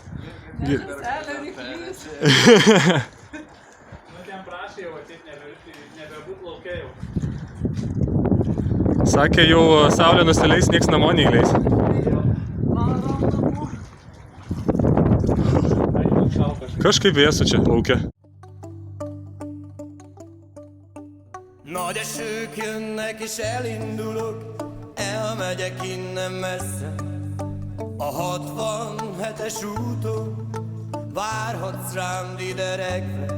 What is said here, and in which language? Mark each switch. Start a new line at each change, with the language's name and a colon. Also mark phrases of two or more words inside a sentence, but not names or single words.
Lithuanian: Ten prašė jau ateit nebebūt lauke jau. Sakė, jau saulė nusileis, nieks namo neįleis. Kažkaip vėsu čia lauke.
Hungarian: Nagy esők jönnek és elindulok, elmegyek innen messze. A 67-es úton várhatsz rám dideregve.